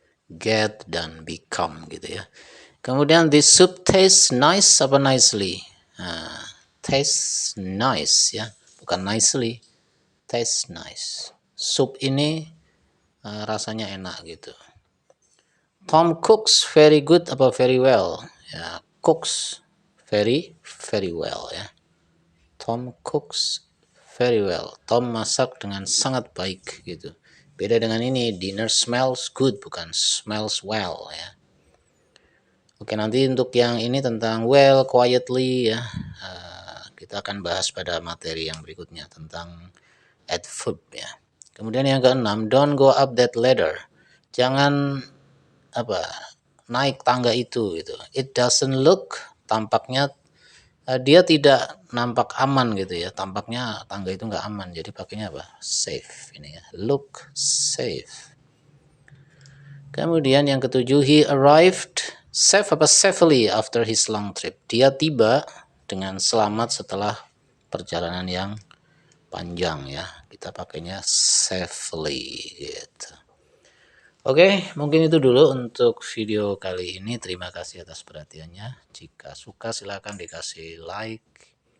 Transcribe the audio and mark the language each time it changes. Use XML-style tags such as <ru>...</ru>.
<en>Get dan become</en> <id>gitu ya. Kemudian</id> <en>this soup tastes nice apa nicely?</en> <id>Nah, tastes nice ya, bukan nicely.</id> <en>Tastes nice.</en> <id>Sup ini rasanya enak gitu.</id> <en>Tom cooks very good apa very well? Ya, cooks very well ya. Tom cooks very well.</en> <id>Tom masak dengan sangat baik gitu. Beda dengan ini,</id> <en>dinner smells good</en> <id>bukan smells well ya. Oke, nanti untuk yang ini tentang well, quietly ya, kita akan bahas pada materi yang berikutnya tentang adverb ya. Kemudian yang keenam,</id> <en>don't go up that ladder.</en> <id>Jangan apa, naik tangga itu gitu.</id> <en>It doesn't look,</en> <id>tampaknya dia tidak nampak aman gitu ya. Tampaknya tangga itu nggak aman. Jadi pakainya apa? Safe ini ya. Look safe. Kemudian yang ketujuh,</id> <en>he arrived safe apa safely after his long trip.</en> <id>Dia tiba dengan selamat setelah perjalanan yang panjang ya. Kita pakainya safely gitu. Oke, mungkin itu dulu untuk video kali ini. Terima kasih atas perhatiannya. Jika suka silahkan dikasih like.</id>